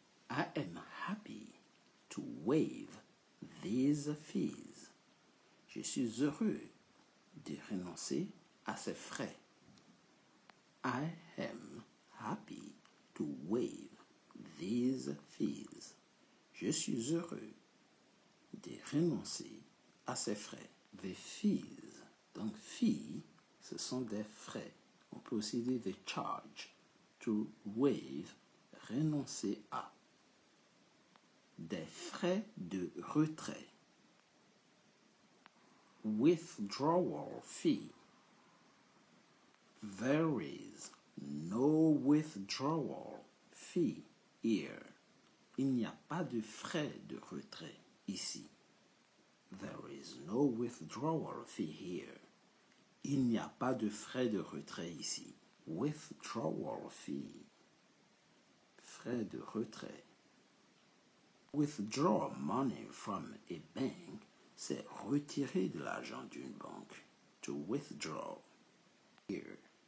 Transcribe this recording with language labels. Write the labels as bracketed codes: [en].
[en] I am happy to waive these fees. [fr] Je suis heureux de renoncer à ces frais. [en] I am happy to waive these fees. [fr] Je suis heureux de renoncer à ces frais. [en] The fees. [fr] Donc, fee, ce sont des frais. On peut aussi dire [en] the charge. To waive, [fr] renoncer à. Des frais de retrait. [en] Withdrawal fee. There is no withdrawal fee here. [fr] Il n'y a pas de frais de retrait ici. [en] There is no withdrawal fee here. [fr] Il n'y a pas de frais de retrait ici. [en] Withdrawal fee. [fr] Frais de retrait. [en] Withdraw money from a bank, [fr] c'est retirer de l'argent d'une banque. [en] To withdraw. Here.